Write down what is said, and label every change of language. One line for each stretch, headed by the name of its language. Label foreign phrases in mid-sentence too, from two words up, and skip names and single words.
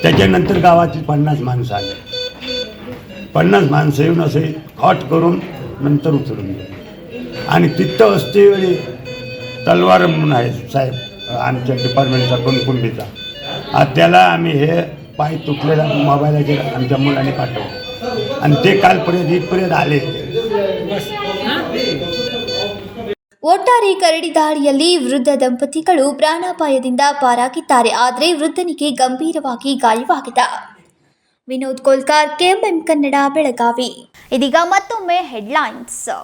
Marathi: त्याच्यानंतर गावातील 50 माणसं आली. 50 माणसं येऊन असे हॉट करून नंतर उचलून गेले. आणि तिथं असते वेळी तलवार म्हणून आहे साहेब आमच्या डिपार्टमेंटचा कुणकुंबीचा, त्याला आम्ही हे पाय तुटलेला मोबाईलाचे आमच्या मुलांनी पाठवलं आणि ते कालपर्यंत इथपर्यंत आले.
Kannada: ಒಟ್ಟಾರೆ ಕರಡಿ ದಾಳಿಯಲ್ಲಿ ವೃದ್ಧ ದಂಪತಿಗಳು ಪ್ರಾಣಾಪಾಯದಿಂದ ಪಾರಾಗಿದ್ದಾರೆ. ಆದರೆ ವೃದ್ಧನಿಗೆ ಗಂಭೀರವಾಗಿ ಗಾಯವಾಗಿದೆ. ವಿನೋದ್ ಕೋಲ್ಕಾರ್, ಕೆಎಂಎಂ ಕನ್ನಡ, ಬೆಳಗಾವಿ. ಇದೀಗ ಮತ್ತೊಮ್ಮೆ ಹೆಡ್ಲೈನ್ಸ್.